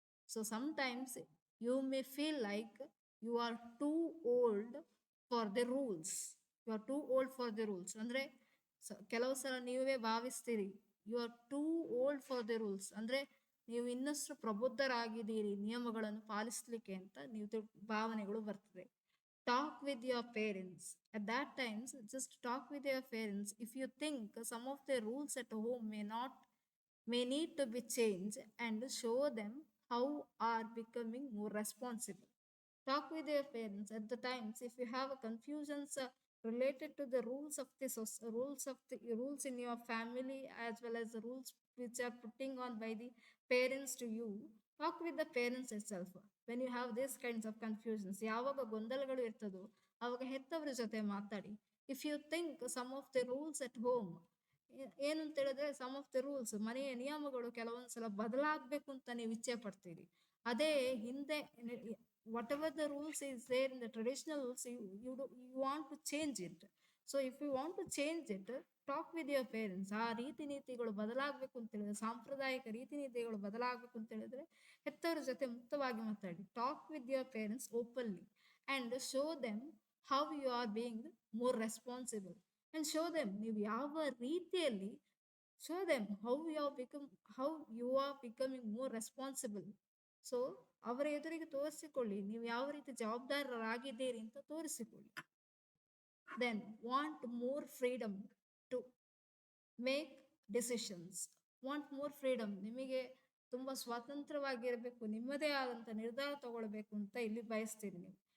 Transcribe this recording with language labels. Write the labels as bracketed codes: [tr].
[en] So sometimes you may feel like you are too old for the rules. You are too old for the rules [kn] ಅಂದರೆ ಕೆಲವು ಸಲ ನೀವೇ ಭಾವಿಸ್ತೀರಿ you are two old for the rules, ಅಂದರೆ ನೀವು ಇನ್ನಷ್ಟು ಪ್ರಬುದ್ಧರಾಗಿದ್ದೀರಿ ನಿಯಮಗಳನ್ನು ಪಾಲಿಸಲಿಕ್ಕೆ ಅಂತ ನೀವು ಭಾವನೆಗಳು ಬರ್ತದೆ. [en] Talk with your parents. At that times, just talk with your parents. If you think some of the rules at home may need to be changed, and show them how are becoming more responsible. Talk with your parents at the times if you have confusions related to the rules of the rules in your family, as well as the rules which are putting on by the parents to you. Talk with the parents itself when you have these kinds of confusions. [kn] ಯಾವಾಗ ಗೊಂದಲಗಳು ಇರ್ತದೋ ಆವಾಗ ಹೆತ್ತವರ ಜೊತೆ ಮಾತಾಡಿ. [en] if you think some of the rules at home, [kn] ಏನು ಅಂತ ಹೇಳಿದ್ರೆ ಸಮ್ ಆಫ್ ದ ರೂಲ್ಸ್ ಮನೆಯ ನಿಯಮಗಳು ಕೆಲವೊಂದ್ಸಲ ಬದಲಾಗಬೇಕು ಅಂತ ನೀವು ಇಚ್ಛೆ ಪಡ್ತೀರಿ. ಅದೇ ಹಿಂದೆ [en] Whatever the rules is there in the traditional rules you want to change it. So if you want to change it, talk with your parents. [kn] ಆ ರೀತಿ ನೀತಿಗಳು ಬದಲಾಗಬೇಕು ಅಂತ ಹೇಳಿದ್ರೆ, ಸಾಂಪ್ರದಾಯಿಕ ರೀತಿ ನೀತಿಗಳು ಬದಲಾಗಬೇಕು ಅಂತ ಹೇಳಿದ್ರೆ ಹೆತ್ತವರ ಜೊತೆ ಮುಕ್ತವಾಗಿ ಮಾತಾಡಿ. [en] Talk with your parents openly and show them how you are being more responsible. And show them [kn] ನೀವು ಯಾವ ರೀತಿಯಲ್ಲಿ [en] show them how you are becoming more responsible. [kn] So ಅವರ ಎದುರಿಗೆ ತೋರಿಸಿಕೊಳ್ಳಿ ನೀವು ಯಾವ ರೀತಿ ಜವಾಬ್ದಾರರಾಗಿದ್ದೀರಿ ಅಂತ ತೋರಿಸಿಕೊಳ್ಳಿ. [en] Then want more freedom to make decisions. Want more freedom, ನಿಮಗೆ [kn] ತುಂಬಾ ಸ್ವತಂತ್ರವಾಗಿರ್ಬೇಕು, ನಿಮ್ಮದೇ ಆದಂತ ನಿರ್ಧಾರ ತಗೊಳ್ಬೇಕು ಅಂತ ಇಲ್ಲಿ ಬಯಸ್ತೀರಿ ನೀವು.